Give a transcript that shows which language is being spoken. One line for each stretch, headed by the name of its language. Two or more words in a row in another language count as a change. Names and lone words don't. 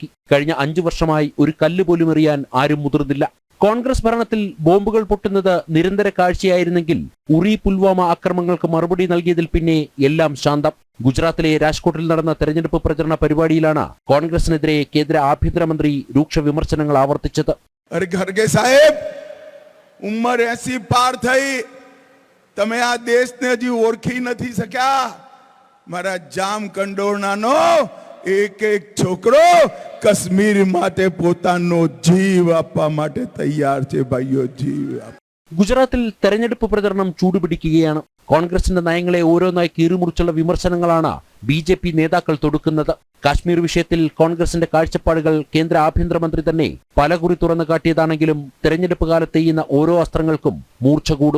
Malayalam: കഴിഞ്ഞ 5 വർഷമായി ഒരു കല്ല് പോലും എറിയാൻ ആരും മുതിർന്നില്ല. കോൺഗ്രസ് ഭരണത്തിൽ ബോംബുകൾ പൊട്ടുന്നത് നിരന്തര കാഴ്ചയായിരുന്നെങ്കിൽ ഉറി പുൽവാമ ആക്രമണങ്ങൾക്ക് മറുപടി നൽകിയതിൽ പിന്നെ എല്ലാം ശാന്തം. ഗുജറാത്തിലെ രാജ്കോട്ടിൽ നടന്ന തെരഞ്ഞെടുപ്പ് പ്രചരണ പരിപാടിയിലാണ് കോൺഗ്രസിനെതിരെ കേന്ദ്ര ആഭ്യന്തരമന്ത്രി രൂക്ഷ വിമർശനങ്ങൾ ആവർത്തിച്ചത്.
Gujarati: તમે આ દેશને હજી ઓળખી નથી શક્યા. મારા જામ કંડોરણાનો એક એક છોકરો કાશ્મીર માટે પોતાનો જીવ આપવા માટે તૈયાર છે. ભાઈઓ, જીવ.
Malayalam: ഗുജറാത്തിൽ തെരഞ്ഞെടുപ്പ് പ്രചരണം ചൂടുപിടിക്കുകയാണ്. കോൺഗ്രസിന്റെ നയങ്ങളെ ഓരോന്നായി കീറിമുറിച്ചുള്ള വിമർശനങ്ങളാണ് BJP നേതാക്കൾ തൊടുക്കുന്നത്. കാശ്മീർ വിഷയത്തിൽ കോൺഗ്രസിന്റെ കാഴ്ചപ്പാടുകൾ കേന്ദ്ര ആഭ്യന്തരമന്ത്രി തന്നെ പലകുറി തുറന്നു കാട്ടിയതാണെങ്കിലും തെരഞ്ഞെടുപ്പ് കാലത്ത് ചെയ്യുന്ന ഓരോ അസ്ത്രങ്ങൾക്കും മൂർച്ച കൂടും.